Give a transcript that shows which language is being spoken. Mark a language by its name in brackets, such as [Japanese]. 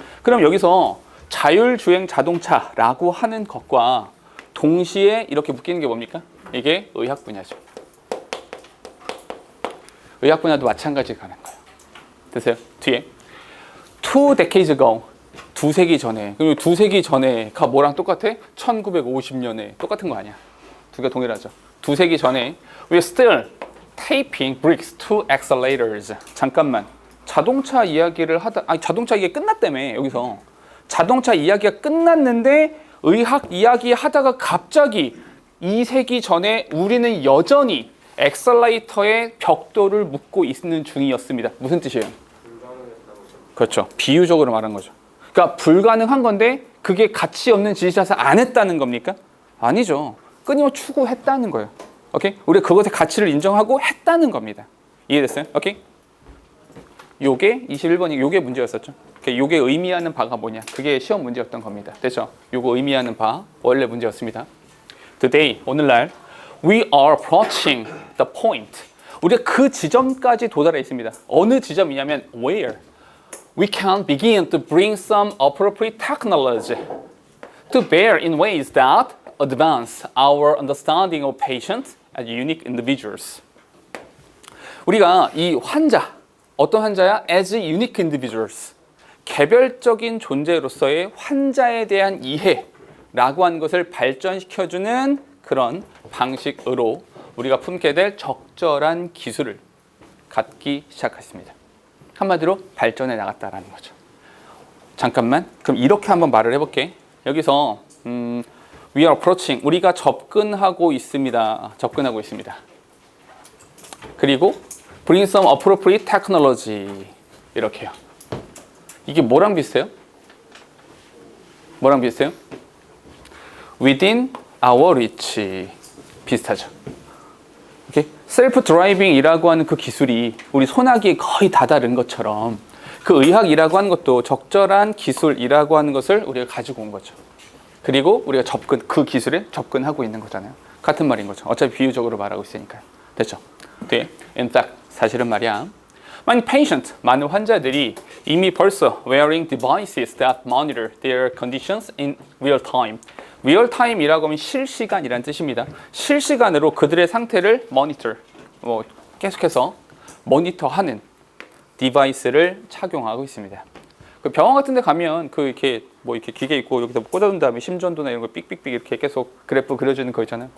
[Korean] 그럼 여기서 자율주행 자동차라고 하는 것과 동시에 이렇게 묶이는 게 뭡니까? 이게 의학 분야죠. 의학 분야도 마찬가지로 가는 거예요. 됐어요? 뒤에. [English] 2 decades ago. [Korean] 두세기 전에. 그리고 두세기 전에가 뭐랑 똑같아? 1950년에. 똑같은 거 아니야. 두 개 동일하죠. 두세기 전에 [English] we're still taping bricks to accelerators. [Korean] 잠깐만. 자동차 이야기를 자동차 이야기 끝났다며. 여기서. 자동차 이야기가 끝났는데 의학 이야기 하다가 갑자기 2세기 전에 우리는 여전히 엑셀레이터의 벽돌을 묶고 있는 중이었습니다. 무슨 뜻이에요? 그렇죠. 비유적으로 말한 거죠. 그러니까 불가능한 건데 그게 가치 없는 짓이라서 안 했다는 겁니까? 아니죠. 끊임없이 추구했다는 거예요. 오케이? 우리가 그것의 가치를 인정하고 했다는 겁니다. 이해됐어요? 오케이? 요게 21번이 요게 문제였었죠. 요게 의미하는 바가 뭐냐? 그게 시험 문제였던 겁니다. 됐죠? 요거 의미하는 바 원래 문제였습니다. [English] Today, [Korean] 오늘날 [English] we are approaching the point. [Korean] 우리가 그 지점까지 도달해 있습니다. 어느 지점이냐면 [English] where we can begin to bring some appropriate technology to bear in ways that advance our understanding of patients as unique individuals. [Korean] 우리가 이 환자, 어떤 환자야? [English] As unique individuals. [Korean] 개별적인 존재로서의 환자에 대한 이해라고 하는 것을 발전시켜주는 그런 방식으로 우리가 품게 될 적절한 기술을 갖기 시작했습니다. 한마디로 발전해 나갔다라는 거죠. 잠깐만, 그럼 이렇게 한번 말을 해볼게. 여기서 [English] we are approaching, [Korean] 우리가 접근하고 있습니다. 그리고 [English] bring some appropriate technology [Korean] 이렇게요. 이게 뭐랑 비슷해요? [English] Within our reach [Korean] 비슷하죠. 오케이? 셀프 드라이빙이라고 하는 그 기술이 우리 손아귀에 거의 다다른 것처럼 그 의학이라고 하는 것도 적절한 기술이라고 하는 것을 우리가 가지고 온 거죠. 그리고 우리가 그 기술에 접근하고 있는 거잖아요. 같은 말인 거죠. 어차피 비유적으로 말하고 있으니까요. 됐죠? 뒤에 [English] in fact [Korean] 사실은 말이야. 많은 patient, 많은 환자들이 이미 벌써 [English] wearing devices that monitor their conditions in real time. [Korean] real time이라고 하면 실시간이라는 뜻입니다. 실시간으로 그들의 상태를 monitor, 계속해서 모니터하는 디바이스를 착용하고 있습니다. 그 병원 같은 데 가면 이렇게 기계 있고 여기다 꽂아둔 다음에 심전도나 이런 거 삑삑삑 이렇게 계속 그래프 그려주는 거 있잖아요.